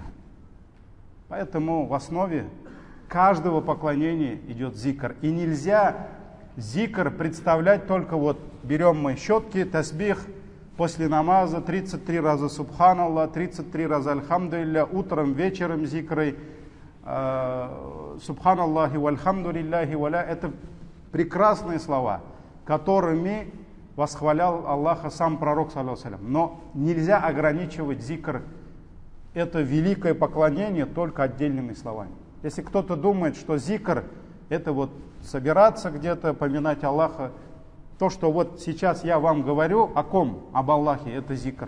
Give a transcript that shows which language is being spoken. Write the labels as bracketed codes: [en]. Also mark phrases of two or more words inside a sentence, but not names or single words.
[ru] Поэтому в основе каждого поклонения идет зикр. И нельзя зикр представлять только вот берем мы щетки, тасбих, после намаза 33 раза субханаллах, 33 раза альхамдулилля, утром, вечером зикры, [ar] سبحان الله والحمد لله ولا. [ru] Это прекрасные слова, которыми восхвалял Аллаха сам пророк, [ar] صلى الله عليه وسلم. [ru] Но нельзя ограничивать зикр, это великое поклонение, только отдельными словами. Если кто-то думает, что зикр это вот собираться где-то, поминать Аллаха, то, что вот сейчас я вам говорю, о ком? Об Аллахе, это зикр.